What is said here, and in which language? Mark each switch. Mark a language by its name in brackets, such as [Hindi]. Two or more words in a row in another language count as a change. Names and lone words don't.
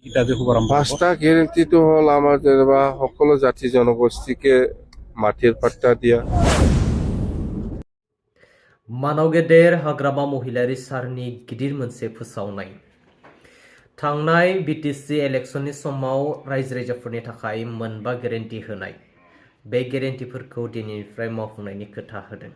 [Assamese] এটা যে শুভাৰম্ভ হ'ব। পাঁচটা গ্যারেন্টিটো হ'ল আমাৰ যেনিবা সকলো জাতি জনগোষ্ঠীকে মাটিৰ পাট্টা দিয়া। [Bodo] मानाव गेदेर हाग्रामा महिलारि सारनि गिदिर मोनसे फोसावनाय। थांनाय बिटिसि इलेक्शननि समाव रायजो राजाफोरनि थाखाय मोनबा गेरेन्टि होनाय। बे गेरेन्टिफोरखौ दिनैनिफ्राय मावफुंनायनि खोथा होदों।